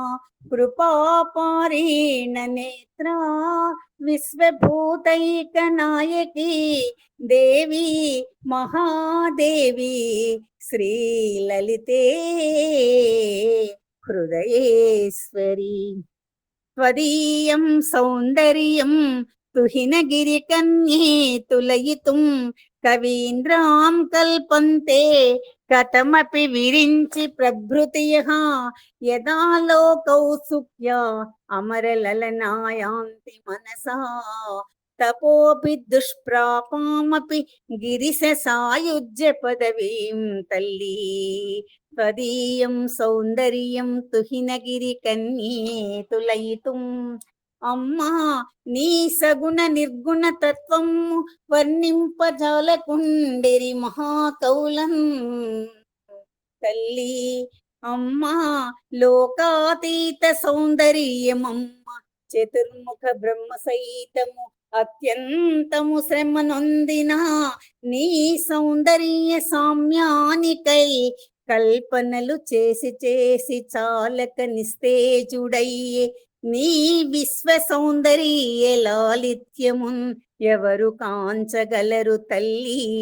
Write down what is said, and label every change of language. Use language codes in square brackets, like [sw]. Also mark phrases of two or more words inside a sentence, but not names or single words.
[sa] కృపాపారీణ నేత్రా విశ్వభూతైకనాయకీ దేవి మహాదేవి శ్రీలలితే హృదయేశ్వరి త్వదీయం సౌందర్యం तुहिनगिरिकन्ये तुलयितुं कवीन्द्रां कल्पन्ते कथमपि विरिञ्चि प्रभृतयः यदा लोकौत्सुक्या अमरललनायान्ति मनसा तपोऽपि दुष्प्रापामपि गिरिशसायुज्य पदवीं तल्ली त्वदीयं सौन्दर्यं तुहिनगिरिकन्ये तुलयितुम् [te] అమ్మా నీ సగుణ నిర్గుణ తత్వం వర్ణింపజాలకుండిరి మహాకౌలం తల్లి. అమ్మా లోకాతీత సౌందర్యమమ్మ చతుర్ముఖ బ్రహ్మ సహితము అత్యంతము శ్రమ నొందిన నీ సౌందర్య సామ్యానికై కల్పనలు చేసి చేసి చాలక నిస్తేజుడయ్యే నీ విశ్వ సౌందర్య లాలిత్యమున్ ఎవరు కాంచగలరు తల్లి.